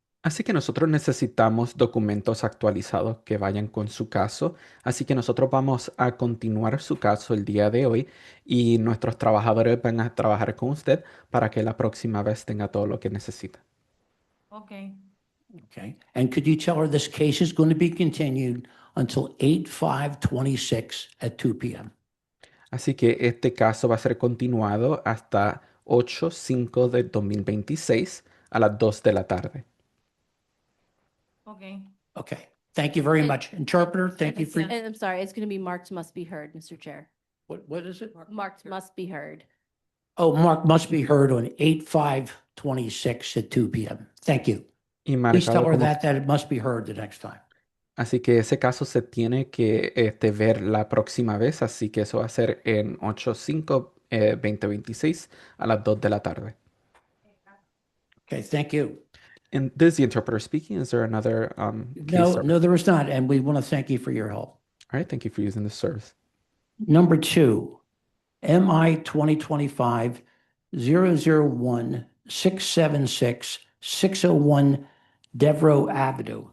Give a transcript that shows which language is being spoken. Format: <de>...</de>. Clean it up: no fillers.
<es>Así que nosotros necesitamos documentos actualizados que vayan con su caso. Así que nosotros vamos a continuar su caso el día de hoy y nuestros trabajadores van a trabajar con usted para que la próxima vez tenga todo lo que necesita.</es> <en>Okay. Okay, and could you tell her this case is going to be continued until 8/5/26 at 2 p.m.?</en> <es>Así que este caso va a ser continuado hasta 8/5 de 2026 a las 2 de la tarde.</es> <en>Okay. Okay, thank you very And- much. Interpreter, thank you for, And I'm sorry, it's going to be marked must be heard, Mr. Chair. what is it? Marked must be heard. Oh, Mark must be heard on 8/5/26 at 2 p.m. Thank you.</en> <es>Y</es> <en>Please tell</en> <es>marcado</es> <en>her</en> <es>como</es> <en>that it must be heard the next time.</en> <es>Así que ese caso se tiene que ver la próxima vez, así que eso va a ser en 8/5/2026 a las 2 de la tarde.</es> <en>Okay, thank you. And this is the interpreter speaking. Is there another case No, service? no, there is not, and we want to thank you for your help. All right, thank you for using this service. Number 2, MI 2025-001 676 601 Devereaux Avenue.</en>